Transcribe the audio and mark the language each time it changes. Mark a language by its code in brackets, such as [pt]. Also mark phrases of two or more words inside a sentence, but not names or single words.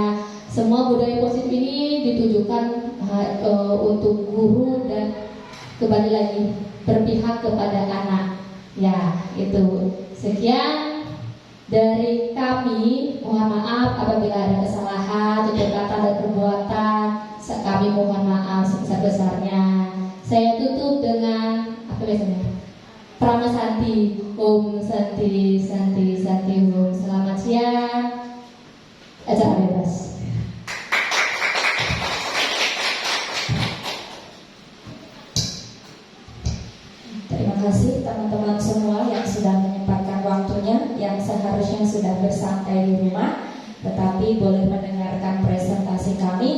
[id] Semua budaya positif ini ditujukan untuk guru dan kembali lagi berpihak kepada anak. Ya, itu. Sekian dari kami. Mohon maaf apabila ada kesalahan, tutur kata dan perbuatan. Kami mohon maaf sebesar-besarnya. Saya tutup dengan apa biasanya? [sa] Prama Santi. Om Santi, Santi, Santi Om. [id] Selamat siang. Acara bebas. Terima kasih teman-teman semua yang sudah menyempatkan waktunya, yang seharusnya sudah bersantai di rumah, tetapi boleh mendengarkan presentasi kami.